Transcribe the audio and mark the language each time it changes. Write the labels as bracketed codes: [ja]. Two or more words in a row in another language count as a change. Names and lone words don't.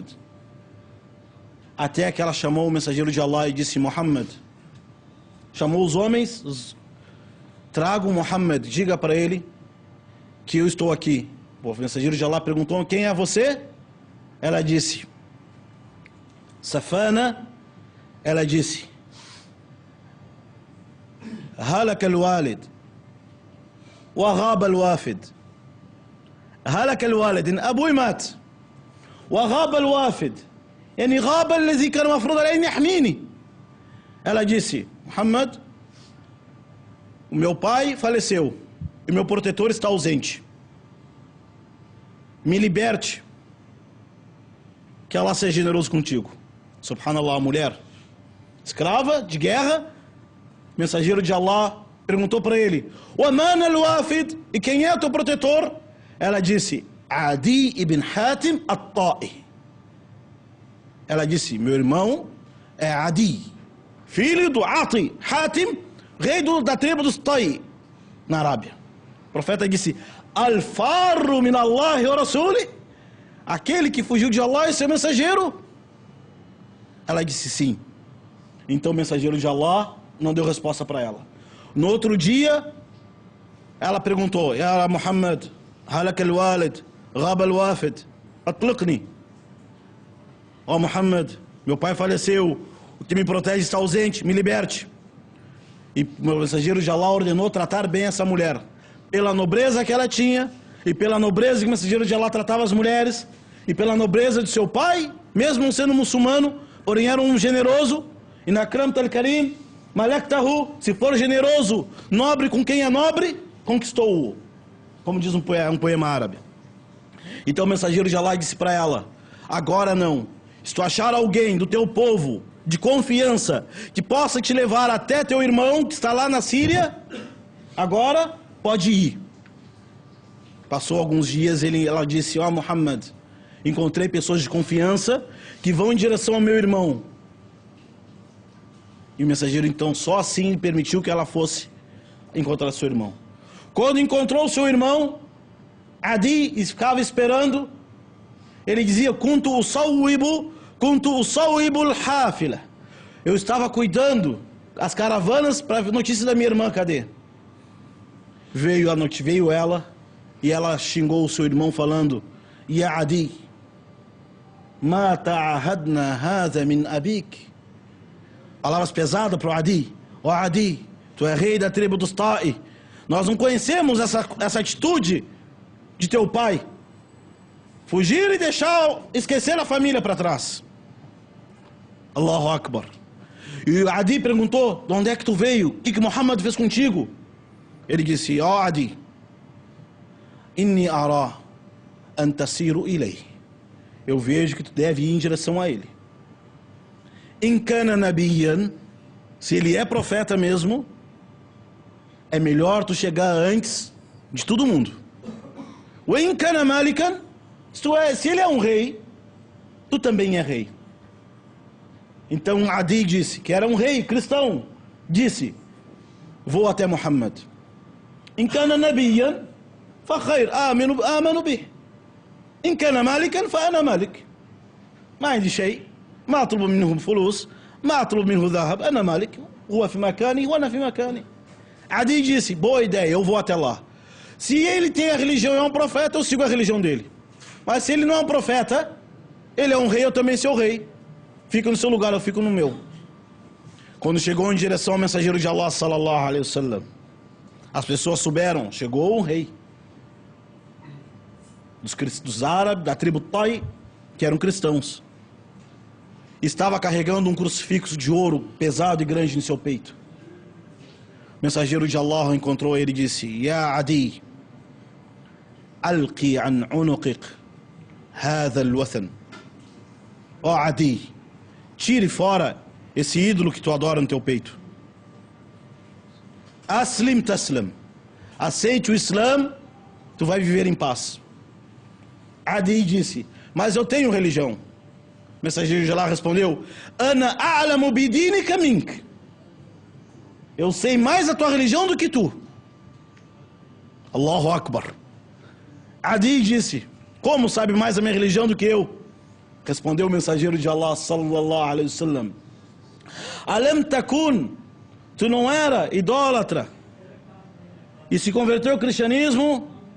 [pt] Até que ela chamou o mensageiro de Allah e disse: Muhammad. Chamou os homens: tragam Muhammad, diga para ele que eu estou aqui. O mensageiro de Allah perguntou: quem é você? Ela disse: Safana, ela disse: [ar] هلك الوالد وغاب الوافد. هلك الوالد، إن أبوي مات وغاب الوافد، يعني غاب الذي كان المفروض عليه أن يحميني. [pt] Ela disse: Muhammad, o meu pai faleceu e meu protetor está ausente. Me liberte, que Allah seja generoso contigo. Subhanallah, a mulher escrava de guerra, mensageiro de Allah perguntou para ele: [ar] وَمَنَ الْوَافِدْ, [pt] e quem é teu protetor? Ela disse: Adi ibn Hatim at-Ta'i. Ela disse: meu irmão é Adi, filho do Ati, Hatim, rei da tribo dos Tai, na Arábia. O profeta disse: [ar] الفار من الله ورسولي, [pt] aquele que fugiu de Allah e seu mensageiro? Ela disse sim. Então o mensageiro de Allah não deu resposta para ela. No outro dia, ela perguntou: [ar] يا محمد، هلك الوالد، غاب الوافد، أطلقني. [pt] Ó Muhammad, meu pai faleceu, o que me protege está ausente, me liberte. E o mensageiro de Allah ordenou tratar bem essa mulher, pela nobreza que ela tinha, e pela nobreza que o mensageiro de Allah tratava as mulheres, e pela nobreza de seu pai, mesmo não sendo muçulmano, porém era um generoso. [ar] E أنت أكرمت الكريم، ملكته, [pt] se for generoso, nobre com quem é nobre, conquistou-o, como diz um poema árabe. Então o mensageiro de Allah disse para ela: agora não. Se tu achar alguém do teu povo de confiança que possa te levar até teu irmão que está lá na Síria, agora pode ir. Passou alguns dias, ela disse: ó Muhammad, encontrei pessoas de confiança que vão em direção ao meu irmão. E o mensageiro então só assim permitiu que ela fosse encontrar seu irmão. Quando encontrou seu irmão, Adi ficava esperando. Ele dizia: [ar] كنت أصوب الحافلة. [pt] Eu estava cuidando as caravanas para notícia da minha irmã, cadê? Veio ela, e ela xingou o seu irmão falando: [ar] يا عدي، ما تعهدنا هذا من أبيك. [pt] Palavras pesadas para o Adi: ó Adi, tu é rei da tribo dos Ta'i, nós não conhecemos essa atitude de teu pai. Fugir e esquecer a família para trás. [ar] الله أكبر. [pt] E o Adi perguntou: de onde é que tu veio? O que Muhammad fez contigo? Ele disse: ó Adi, [ar] إني أرى أن تسير إلي. [pt] Eu vejo que tu deve ir em direção a ele. [ar] إن كان نبيا, [pt] se ele é profeta mesmo, é melhor tu chegar antes de todo mundo. [ar] وإن كان ملكا, [pt] se ele é um rei, tu também é rei. Então Adi disse, que era um rei cristão, disse: vou até Muhammad. [ar] إن كان نبيا فخير، آمنوا به. إن كان ملكا فأنا ملك. ما عندي شيء، ما أطلب منهم فلوس، ما أطلب منه ذهب، أنا مالك، هو في مكاني وأنا في مكاني. [pt] Adi disse: boa ideia, eu vou até lá. Se ele tem a religião e é um profeta, eu sigo a religião dele. Mas se ele não é um profeta, ele é um rei, eu também sou rei. Fica no seu lugar, eu fico no meu. Quando chegou em direção ao mensageiro de Allah [ar] صلى الله عليه وسلم, [pt] as pessoas souberam: chegou um rei dos árabes, da tribo Tai, que eram cristãos. Estava carregando um crucifixo de ouro pesado e grande em seu peito. O mensageiro de Allah encontrou ele e disse: [ar] يا عدي، ألق عن عنقك هذا الوثن. [pt] Ó Adi, tire fora esse ídolo que tu adora no teu peito. [ar] أسلم تسلم. [pt] Aceite o Islã, tu vai viver em paz. Adi disse: mas eu tenho religião. O mensageiro de Allah respondeu: [ar] أنا أعلم بدينك منك. [pt] Eu sei mais a tua religião do que tu. [ar] الله أكبر. [pt] Adi disse: como sabe mais a minha religião do que eu? Respondeu o mensageiro de Allah [ar] صلى الله عليه وسلم: ألم تكن, [pt] tu não era idólatra e se converteu ao cristianismo?